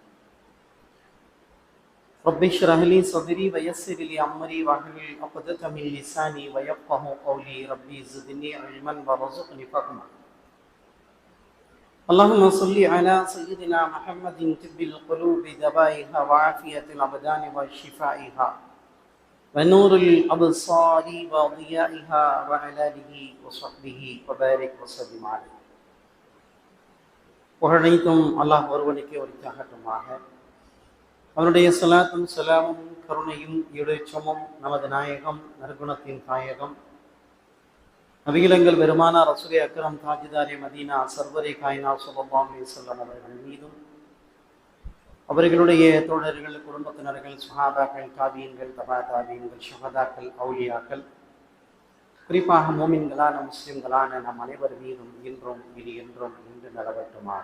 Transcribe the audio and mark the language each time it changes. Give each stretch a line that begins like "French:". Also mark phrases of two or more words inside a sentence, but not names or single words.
Arabic: رب اشرح لي صدري ويسر لي أمري واحلل عقدة من لساني ويفقهوا قولي ربي زدني علما وارزقني فهما اللهم صل على سيدنا محمد طب القلوب دبائها وعافية الأبدان وشفائها ونور الأبصار وضيائها وعلى آله وصحبه وبارك وسلم عليه.
Tamil: புகழனைத்தும் அல்லாஹ் ஒருவனுக்கே உரித்தாகட்டுமாக. அவனுடைய ஸலாத்தும் ஸலாமும் கருணையும் ஈடேற்றமும் நமது நாயகம் நற்குணத்தின் தாயகம் நபிகளங்கள் பெருமானார்
Urdu: رسول اکرم تاجدار مدینہ سرور کائنات
Arabic: صلى الله عليه وسلم
Tamil: அவர்கள் மீதும் அவர்களுடைய தோழர்கள், குடும்பத்தினர்கள், சுஹாபாக்கள், தாபீன்கள், தபா தாபீன்கள், ஷஹதாக்கள், அவுலியாக்கள், குறிப்பாக மோமின்களான முஸ்லிம்களான நம் அனைவர் மீதும் இன்றும் இனி என்றும் நின்று நடவட்டுமாக.